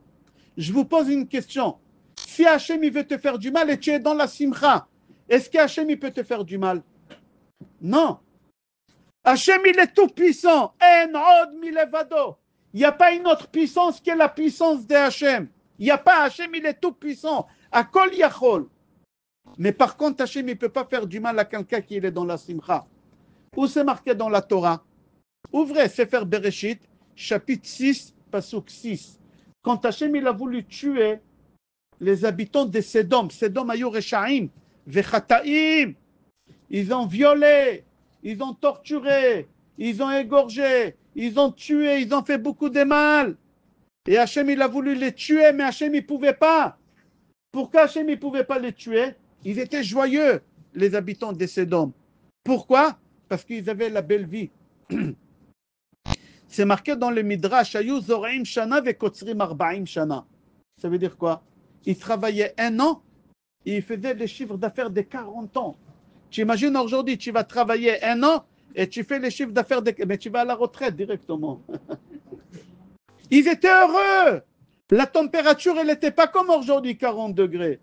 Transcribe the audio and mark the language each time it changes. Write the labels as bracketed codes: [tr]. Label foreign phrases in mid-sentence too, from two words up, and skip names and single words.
[fr] Je vous pose une question. Si Hachem il veut te faire du mal et tu es dans la simcha, est-ce que Hachem il peut te faire du mal? Non. Hachem il est tout puissant. [he] אין עוד מלבדו. [fr] Il n'y a pas une autre puissance que la puissance de Hachem. Il n'y a pas Hachem, il est tout puissant. [he] הכל יכול. [fr] Mais par contre, Hachem il ne peut pas faire du mal à quelqu'un qui est dans la simcha. Où c'est marqué dans la Torah? Ouvrez Sefer Bereshit, chapitre 6, pasuk 6. Quand Hachem il a voulu tuer les habitants de Sédom, Sédom [he] היו רשעים וחטאים, [fr] ils ont violé, ils ont torturé, ils ont égorgé, ils ont tué, ils ont fait beaucoup de mal. Et Hachem il a voulu les tuer, mais Hachem il ne pouvait pas. Pourquoi Hachem il ne pouvait pas les tuer? Ils étaient joyeux, les habitants de Sédom. Pourquoi? Parce qu'ils avaient la belle vie. C'est marqué dans le Midrash, [he] היו זורעים שנה וקוצרים ארבעים שנה. [fr] Ça veut dire quoi? Ils travaillaient 1 an et ils faisaient des chiffres d'affaires de 40 ans. Tu imagines aujourd'hui, tu vas travailler 1 an et tu fais les chiffres d'affaires, mais tu vas à la retraite directement. Ils étaient heureux. La température, elle n'était pas comme aujourd'hui, 40 degrés.